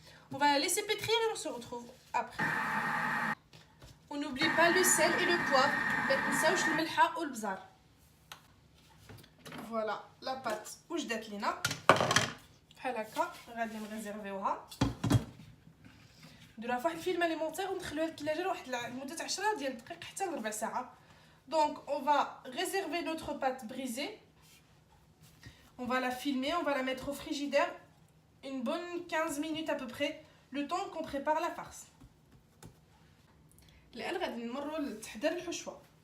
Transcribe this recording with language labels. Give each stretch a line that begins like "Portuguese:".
French: On va la laisser pétrir et on se retrouve après. On n'oublie pas le sel et le poivre. Voilà la pâte
Arabic: وجدت لينا بحال هكا. غادي نريزيرفيوها، نديروها فواحد الفيلم اليمونتير وندخلوها للثلاجه لواحد لمده 10 ديال الدقائق حتى لربع ساعه.
French: Donc on va réserver notre pâte brisée. On va la filmer, on va la mettre au frigidaire une bonne 15 minutes à peu près, le temps qu'on prépare la farce.
Arabic: الآن غادي نمروا لتحضير الحشوه.